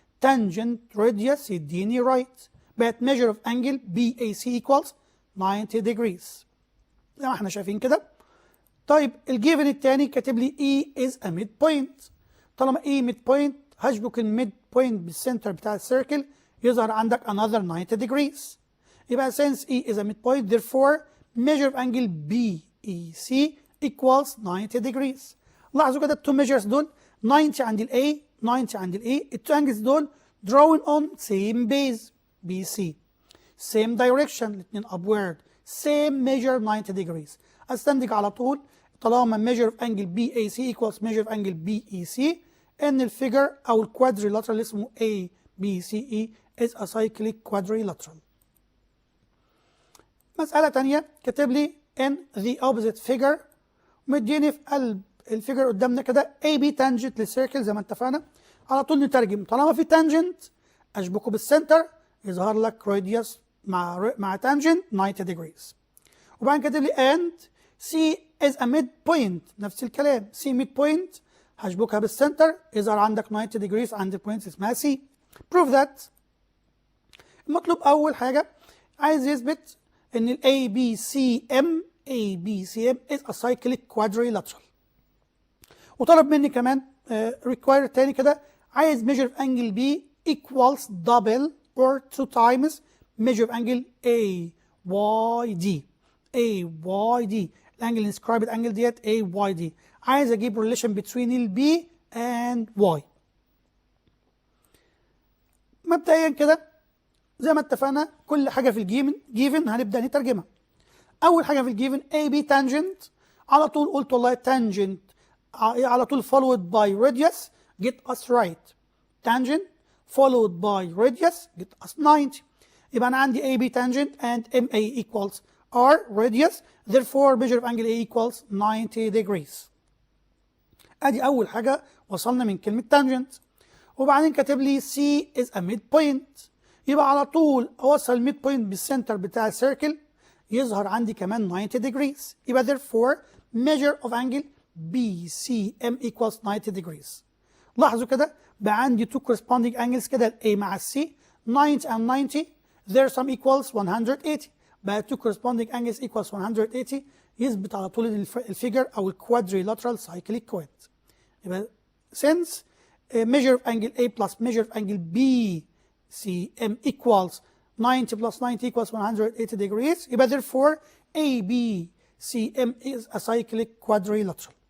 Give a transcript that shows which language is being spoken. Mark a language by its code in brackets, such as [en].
[ar] تانجنت راديوس يديني رايت. بقت [en] measure of angle BAC equals 90 degrees [ar] زي ما احنا شايفين كده. طيب الجيفن الثاني كاتب لي [en] E is a midpoint. [ar] طالما E midpoint هشبك الميد بوينت بالسنتر بتاع السيركل يظهر عندك [en] another 90 degrees. [ar] يبقى [en] since E is a midpoint therefore measure of angle BEC equals 90 degrees. [ar] لاحظوا كده التو measures دول 90 عند ال A 90 عند ال A. التو [en] angles دول drawn on same base BC same direction الاثنين upward same measure 90 degrees. [ar] استنتج على طول طالما measure of angle BAC equals measure of angle BEC ان الفيجر او الكوادريلاترال اللي اسمه [en] ABCE is a cyclic quadrilateral. [ar] مسألة تانية كاتب لي [en] in the opposite figure [ar] مديني في قلب الفيجر قدامنا كده AB tangent للسيركل زي ما اتفقنا. على طول نترجم طالما في tangent اشبكه بالسنتر يظهر لك radius مع tangent 90 degrees. وبعدين كاتب لي [en] and C is a midpoint [ar] نفس الكلام C midpoint هشبكها بالسنتر يظهر عندك 90 degrees عند البوينت اسمها C. prove that المطلوب اول حاجه عايز يثبت ان ال [en] ABCM is a cyclic quadrilateral. [ar] وطلب مني كمان [en] require تاني كده عايز measure of angle B equals double or 2 times measure of angle AYD. الانجل inscribed angle ديت AYD. [ar] عايز اجيب [en] relation between ال B and Y. [ar] مبدئيا كده زي ما اتفقنا كل حاجه في الجيفن هنبدا نترجمها. اول حاجه في الجيفن AB tangent على طول قلت والله tangent على طول [en] followed by radius get us right. tangent followed by radius get us 90. [ar] يبقى انا عندي [en] AB tangent and MA equals R radius therefore measure of angle A equals 90 degrees. [ar] ادي اول حاجه وصلنا من كلمه tangent. وبعدين كاتب لي [en] C is a midpoint [ar] يبقى على طول اوصل الميد بوينت بالسنتر بتاع السيركل يظهر عندي كمان 90 degrees. يبقى [en] therefore measure of angle BCM equals 90 degrees. [ar] لاحظوا كده بقى عندي [en] two corresponding angles كده ال A مع ال C 90 and 90 their sum equals 180. [ar] بقى [en] two corresponding angles equals 180 [ar] يثبت على طول الفيجر او الكوادريلاترال cyclic quad. يبقى [en] since measure of angle A plus measure of angle BCM equals 90 plus 90 equals 180 degrees يبقى therefore ABCM is a cyclic quadrilateral.